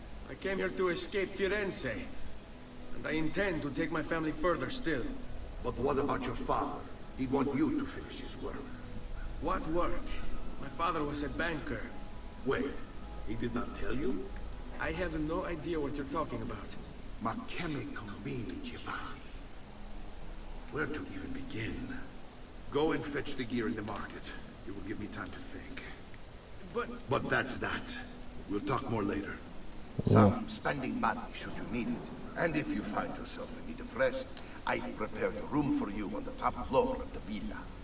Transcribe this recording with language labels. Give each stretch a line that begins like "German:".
English: I came here to escape Firenze. And I intend to take my family further still. But what about your father? He'd want you to finish his work. What work? My father was a banker. Wait, he did not tell you? I have no idea what you're talking about.
Italian: Ma che mi combini, Giovanni?
English: Where to even begin? Go and fetch the gear in the market. It will give me time to think. But that's that. We'll talk more later. Some spending money should you need it. And if you find yourself in need of rest, I've prepared a room for you on the top floor of the villa.